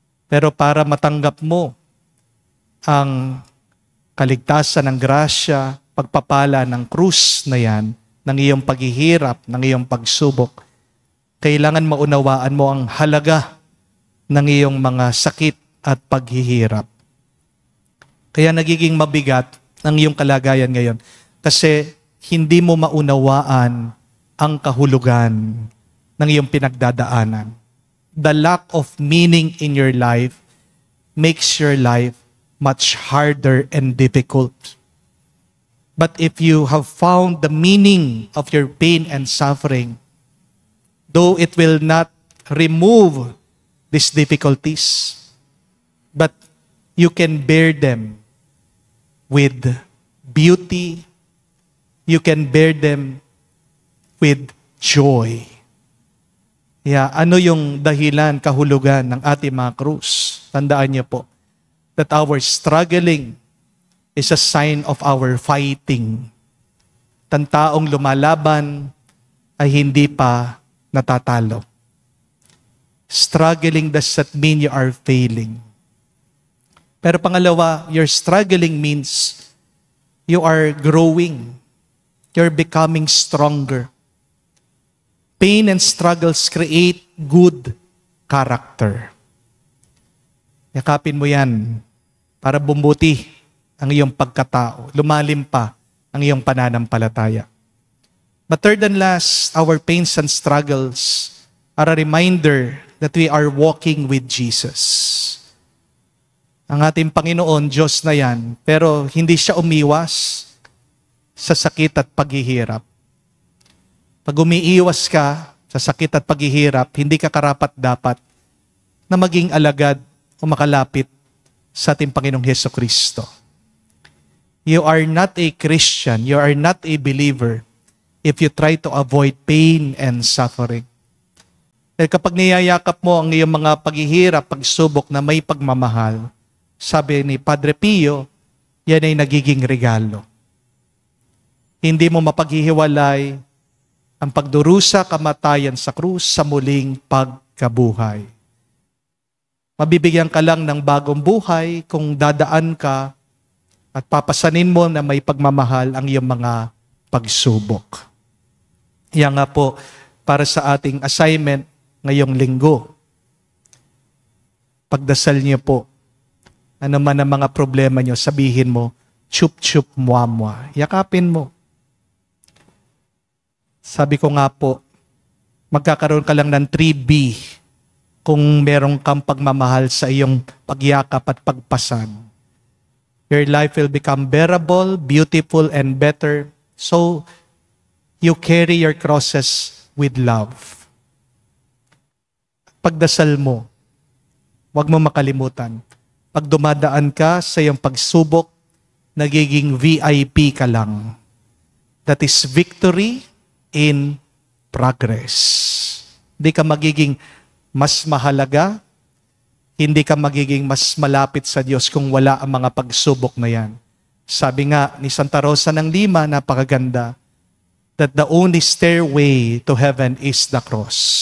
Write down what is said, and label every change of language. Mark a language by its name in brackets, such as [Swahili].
[Filipino] Pero para matanggap mo ang kaligtasan ng grasya, pagpapala ng krus na yan, ng iyong paghihirap, ng iyong pagsubok, kailangan maunawaan mo ang halaga ng iyong mga sakit at paghihirap. Kaya nagiging mabigat ang iyong kalagayan ngayon kasi hindi mo maunawaan ang kahulugan ng iyong pinagdadaanan. [English] The lack of meaning in your life makes your life much harder and difficult. But if you have found the meaning of your pain and suffering, though it will not remove these difficulties, but you can bear them with beauty, you can bear them with joy. [Filipino] Ano yung dahilan, kahulugan ng ating mga krus? Tandaan niyo po, [English] that our struggling is a sign of our fighting. [Filipino] Ang taong lumalaban ay hindi pa natatalo. [English] Struggling does not mean you are failing. [Filipino] Pero pangalawa, [English] your struggling means you are growing. You're becoming stronger. Pain and struggles create good character. [Filipino] Yakapin mo yan para bumuti ang iyong pagkatao. Lumalim pa ang iyong pananampalataya. [English] But third and last, our pains and struggles are a reminder that we are walking with Jesus. [Filipino] Ang ating Panginoon, Diyos na yan, pero hindi siya umiwas sa sakit at paghihirap. Pag umiiwas ka sa sakit at paghihirap, hindi ka karapat-dapat na maging alagad o makalapit sa ating Panginoong Hesukristo. [English] You are not a Christian, you are not a believer if you try to avoid pain and suffering. [Filipino] Dahil kapag niyayakap mo ang iyong mga paghihirap, pagsubok na may pagmamahal, sabi ni Padre Pio, yan ay nagiging regalo. Hindi mo mapaghihiwalay ang pagdurusa, kamatayan sa krus sa muling pagkabuhay. Mabibigyan ka lang ng bagong buhay kung dadaan ka at papasanin mo na may pagmamahal ang iyong mga pagsubok. Yan nga po para sa ating assignment ngayong linggo. Pagdasal niyo po, ano man ang mga problema niyo, sabihin mo, chup-chup muamwa. Yakapin mo. Sabi ko nga po, magkakaroon ka lang ng 3B kung merong kang pagmamahal sa iyong pagyakap at pagpasan. [English] Your life will become bearable, beautiful, and better. So, you carry your crosses with love. [Filipino] Pagdasal mo, huwag mo makalimutan. Pag dumadaan ka sa iyong pagsubok, nagiging VIP ka lang. [English] That is victory in progress. [Filipino] Hindi ka magiging mas mahalaga, hindi ka magiging mas malapit sa Diyos kung wala ang mga pagsubok na yan. Sabi nga ni Santa Rosa ng Lima, napakaganda, [English] that the only stairway to heaven is the cross.